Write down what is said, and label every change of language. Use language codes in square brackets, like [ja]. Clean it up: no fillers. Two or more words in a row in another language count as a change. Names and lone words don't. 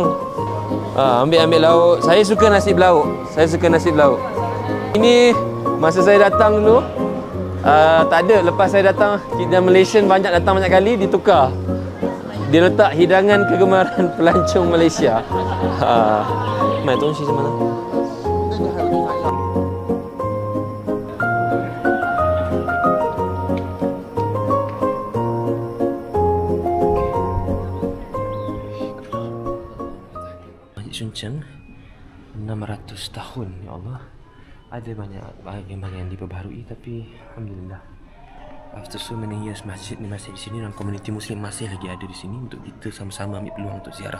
[ms] Ambil lauk. Saya suka nasi belauk. Ini masa saya datang dulu tak ada. Lepas saya datang, dan Malaysian datang banyak kali, ditukar. Dia letak hidangan kegemaran pelancong Malaysia. [zh] Mai 东西什么呢？ [ms] Suncheng 600 tahun, [ar] يا الله. [ms] Ada banyak bahagian-bahagian diperbaharui, tapi alhamdulillah [en] after so many years [ms] masjid ni masih di sini dan komuniti muslim masih lagi ada di sini untuk kita sama-sama ambil peluang untuk ziarah.